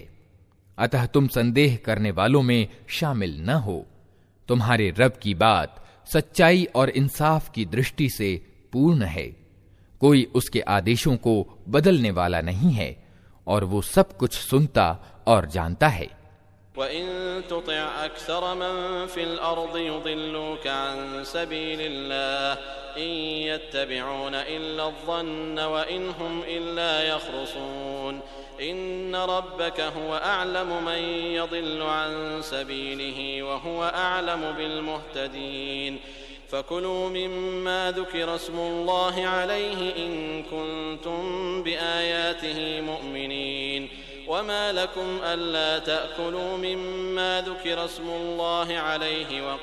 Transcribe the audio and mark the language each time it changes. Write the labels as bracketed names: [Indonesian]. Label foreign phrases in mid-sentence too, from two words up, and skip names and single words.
[Hindi] अतः तुम संदेह करने वालों में शामिल न हो। तुम्हारे रब की बात सच्चाई और इंसाफ की दृष्टि से पूर्ण है। कोई उसके आदेशों को बदलने वाला नहीं है, और वो सब कुछ सुनता और जानता है। [Arabic] وإن تطع أكثر من في الأرض يضلوك عن سبيل الله إن يتبعون إلا الظن وإن هم إلا يخرصون إن ربك هو أعلم من يضل عن سبيله وهو أعلم بالمهتدين فكلوا مما ذكر اسم الله عليه إن كنتم بآياته مؤمنين وما لكم ألا تأكلوا مما ذكر اسم الله عليه